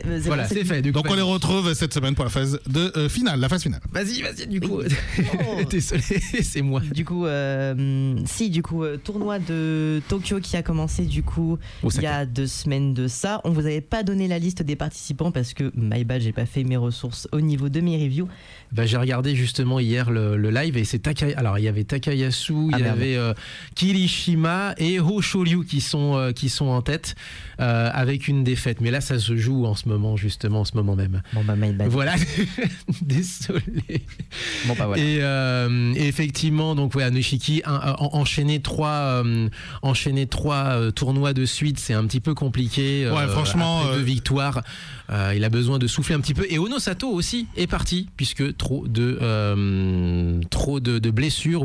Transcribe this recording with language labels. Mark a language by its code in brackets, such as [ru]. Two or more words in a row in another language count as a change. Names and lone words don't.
[fr] Voilà, c'est fait. Du coup, Donc on les retrouve cette semaine pour la phase de finale, la phase finale. Vas-y, du coup. Oh. Désolé, c'est moi. Du coup, tournoi de Tokyo qui a commencé du coup il y a 2 semaines de ça. On vous avait pas donné la liste des participants parce que [en] my bad, [fr] j'ai pas fait mes ressources au niveau de mes reviews. J'ai regardé justement hier le live et c'est Alors il y avait Takayasu, il y avait Kirishima et Hoshoryu qui sont en tête avec une défaite. Mais là ça se joue en ce moment même. Bon bah [en] my bad. [fr] Voilà, désolé. Bon bah voilà. Et effectivement donc Nishiki enchaîner trois tournois de suite, c'est un petit peu compliqué. Franchement, après 2 victoires, il a besoin de souffler un petit peu. Et Ono Sato aussi est parti puisque trop de blessures.